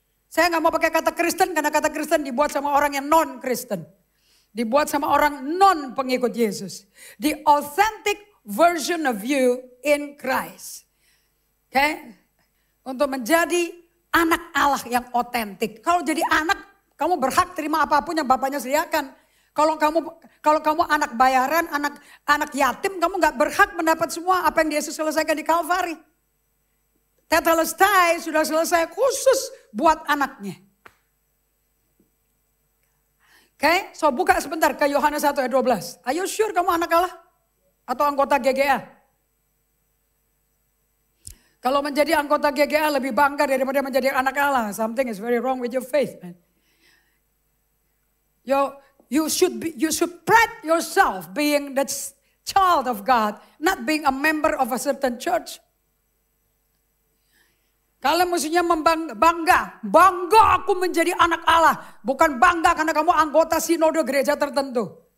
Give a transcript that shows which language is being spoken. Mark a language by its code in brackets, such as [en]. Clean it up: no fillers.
[id] Saya nggak mau pakai kata Kristen karena kata Kristen dibuat sama orang yang non-Kristen. Dibuat sama orang non pengikut Yesus. [en] The authentic version of you in Christ. [id] Oke? Untuk menjadi anak Allah yang otentik. Kalau jadi anak, kamu berhak terima apapun yang bapaknya sediakan. Kalau kamu anak bayaran, anak yatim, kamu nggak berhak mendapat semua apa yang Yesus selesaikan di Kalvari. Tetelestai sudah selesai khusus buat anaknya. Oke, so buka sebentar ke Yohanes 1 ayat 12. [en] Are you sure [id] kamu anak Allah? Atau anggota GGA? Kalau menjadi anggota GGA lebih bangga daripada menjadi anak Allah. [en] Something is very wrong with your faith, man. You should pride yourself being the child of God, not being a member of a certain church. [id] Kalian mestinya bangga aku menjadi anak Allah. Bukan bangga karena kamu anggota sinode gereja tertentu.